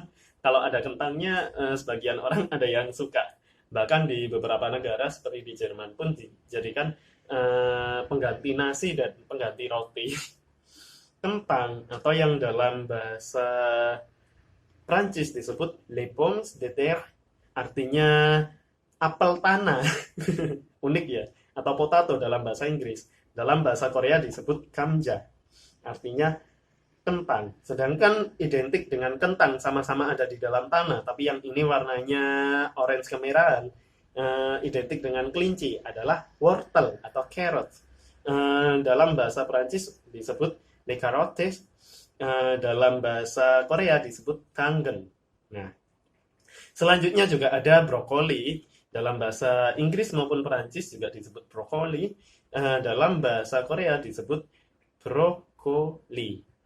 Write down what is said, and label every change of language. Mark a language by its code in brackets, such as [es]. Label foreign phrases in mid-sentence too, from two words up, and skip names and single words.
[id] Kalau ada kentangnya, sebagian orang ada yang suka. Bahkan di beberapa negara seperti di Jerman pun dijadikan pengganti nasi dan pengganti roti. Kentang atau yang dalam bahasa Prancis disebut [fr] les pommes de terre, [id] artinya apel tanah. Unik ya. Atau potato dalam bahasa Inggris. Dalam bahasa Korea disebut kamja, artinya kentang. Sedangkan identik dengan kentang, sama-sama ada di dalam tanah, tapi yang ini warnanya orange kemerahan, identik dengan kelinci adalah wortel atau carrot. Dalam bahasa Prancis disebut [fr] les carottes, [id] dalam bahasa Korea disebut kangen. Nah, selanjutnya juga ada brokoli. Dalam bahasa Inggris maupun Perancis juga disebut brokoli. Dalam bahasa Korea disebut brokoli.